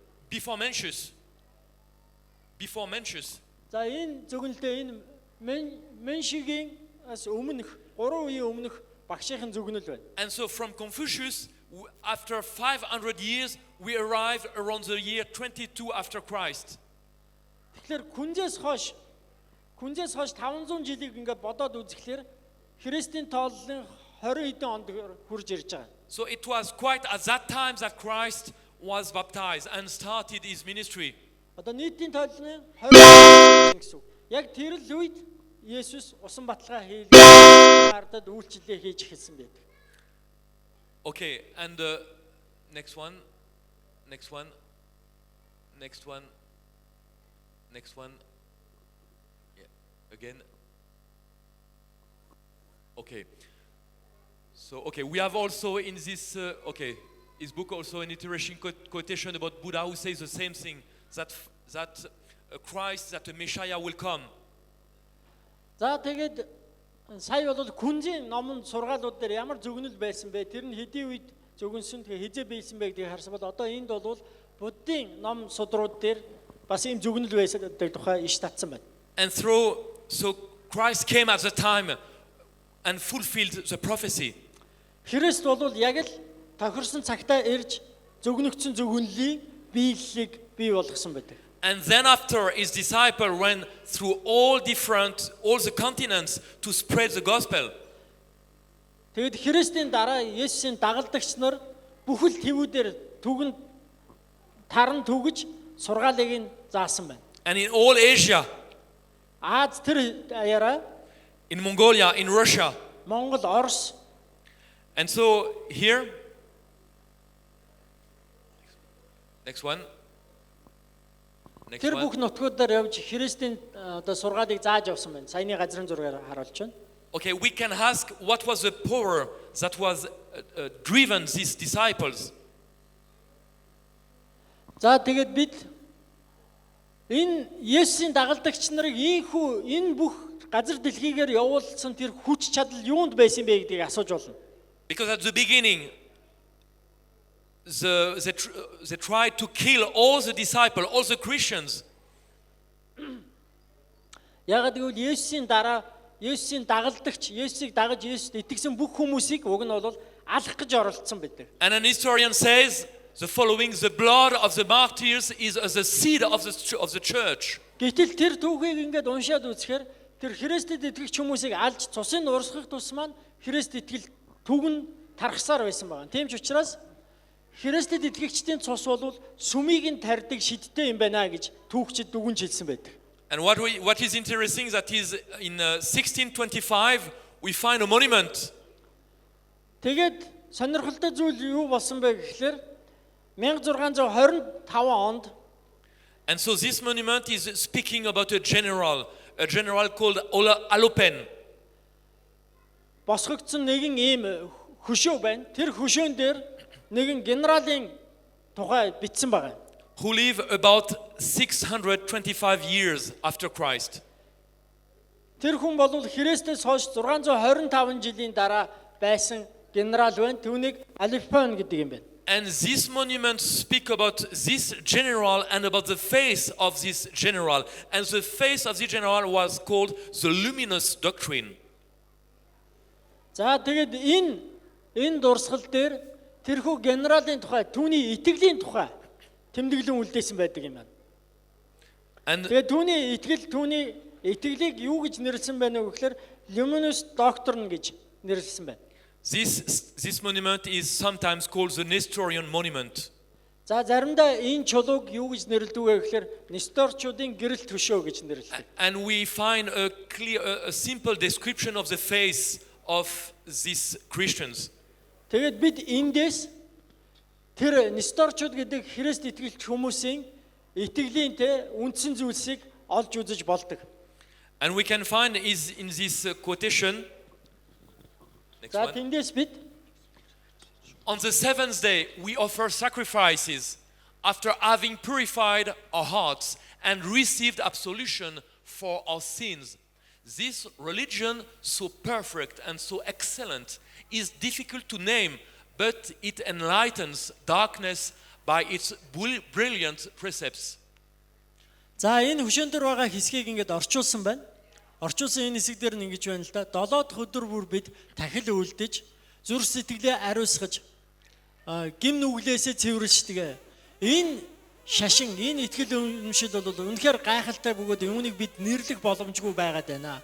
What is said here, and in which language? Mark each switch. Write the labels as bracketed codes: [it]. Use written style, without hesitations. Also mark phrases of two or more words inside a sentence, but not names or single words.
[en] Before Mencius. [mn] За энэ зөвгнөлдөө энэ Меншигийн өмнөх 3 үеийн өмнөх багшийн зөвгнөл байна. [en] And so from Confucius, after 500 years, we arrive around the year 22 after Christ. [mn] Тэгэхээр Күнжээс хойш 500 жилийг ингээд бодоод үзэхлээр Христийн тооллын 20 хэдэн онд хурж ирж байгаа. [en] So it was quite at that time that Christ was baptized and started his ministry. [mn] Одоо нийтийн тооллын 20 гэсэн. Яг тэр л үед Есүс усан баталгаа хийлгэж ардад үйлчлэлээ хийж эхэлсэн байдаг. [en] Okay, and next one. Yeah, again. Okay. So, we have also in this, his book also an interesting quotation about Buddha who says the same thing, that a Christ, that a Messiah will come. [mn] За тэгээд сая бол күнзийн номон сургаалууд дээр ямар зөвгнөл байсан бэ? Тэр нь хэдийн үед зөвгөнсөн тэгээ хизээ биелсэн бэ гэдгийг харсан бол одоо энд бол Буддийн ном судрууд дээр бас ийм зөвгнөл байсан гэдэг тухай иш татсан байна. [en] And so Christ came at the time and fulfilled the prophecy. [mn] Христ бол яг л тохирсон цагтаа ирж зөвгнөгдсөн зөвгөнлийн биеллийг бий болгосон байдаг. [en] And then after his disciple went through all the continents to spread the gospel. [mn] Тэгэд Христийн дараа Есүсийн дагалдагч нар бүхэл твүүдээр түгэнд таран түгэж сургаалыг нь заасан байна. [en] And in all Asia, [mn] Аз тэр аяараа [en] in Mongolia, in Russia. [mn] Монгол, Орос. [en] And so here, next one. [mn] Тэр бүх нутгуудаар явж Христийн одоо сургаалыг зааж явсан байна. Саяны газрын зургаар харуулж байна. [en] Okay, we can ask what was the power that was driven these disciples. [mn] За тэгээд бид энэ Есүсийн дагалдагч нарыг энэ бүх газар дэлхийгээр явуулсан тэр хүч чадал юунд байсан бэ гэдгийг асууж болно. [en] Because at the beginning, they tried to kill all the disciples, all the Christians. [mn] Ягаад гэвэл Есүсийн дараа Есүсийн дагалдагч, Есүсийг дагаж Есүст итгэсэн бүх хүмүүсийг уг нь бол алах гэж оролцсон байдаг. [en] And an historian says the following: the blood of the martyrs is the seed of the church. [mn] Гэтэл тэр түүхийг ингээд уншаад үзэхээр тэр Христэд итгэгч хүмүүсийг алж цусын урсгах тус маань Христ итгэл түгэн тархсаар байсан байна. Тийм ч учраас Христэд итгэгчдийн цус бол сүмийг нь тарьдаг шидтэй юм байна гэж түүхчид дүгнж хэлсэн байдаг. [en] And what is interesting that is in 1625 we find a monument. [mn] Тэгээд сонирхолтой зүйл юу болсон бэ гэхээр 1625 онд [en] And so this monument is speaking about a general called Alopen. [mn] босгогдсон нэгэн ийм хөшөө байна. Тэр хөшөөн дээр нэгэн генералын тухай бичсэн байна. [en] Who lived about 625 years after Christ. [mn] Тэр хүн бол Христэс хойш 625 жилийн дараа байсан генерал байна. Түүнийг Алифон гэдэг юм байна. [en] And this monument speak about this general and about the face of this general. And the face of the general was called the luminous doctrine. [mn] За тэгээд энэ дурсгал дээр тэрхүү генералын тухай, түүний итгэлийн тухай тэмдэглэн үлдээсэн байдаг юм байна. Тэгээд түүний итгэлийг юу гэж нэрлсэн байна вэ гэхээр [en] luminous doctrine [mn] гэж нэрлсэн байна. [en] This monument is sometimes called the Nestorian monument. [mn] За заримдаа энэ чулууг юу гэж нэрлэдэг вэ гэхээр Несторчуудын гэрэл төшөө гэж нэрлэдэг. [en] And we find a simple description of the face of these Christians. [mn] Тэгээд бид эндээс тэр Несторчууд гэдэг Христ итгэлч хүмүүсийн итгэлийн үндсэн зүйлсийг олж үзэж болдог. [en] And we can find is in this quotation. [mn] За тэндээс бид [en] on the seventh day we offer sacrifices after having purified our hearts and received absolution for our sins. This religion, so perfect and so excellent, is difficult to name, but it enlightens darkness by its brilliant precepts. [mn] За энэ хөшөөн дээр байгаа хэсгийг ингээд орчуулсан байна. Орчуулсан энэ хэсэг дээр нь ингэж байна л да. 7 дахь өдөр бүр бид тахил үлдэж, зүрх сэтгэлээ ариусгаж, гим нүглээсээ цэвэрлждэг. Энэ шашин, энэ итгэл үнэмшил бол үнэхээр гайхалтай бөгөөд үүнийг бид нэрлэх боломжгүй байгаад байна.